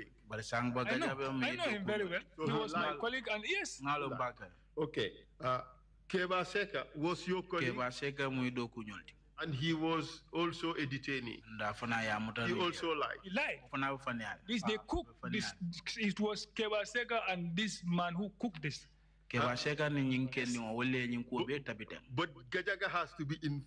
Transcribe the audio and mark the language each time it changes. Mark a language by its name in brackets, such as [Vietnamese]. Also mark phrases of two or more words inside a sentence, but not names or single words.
[English] I know him very well. He was my colleague, and yes. Okay. Keba Seka was your colleague. And he was also a detainee. He also lied. He lied. They cooked this. It was Keba Seka and this man who cooked this. But Gajaga has to be in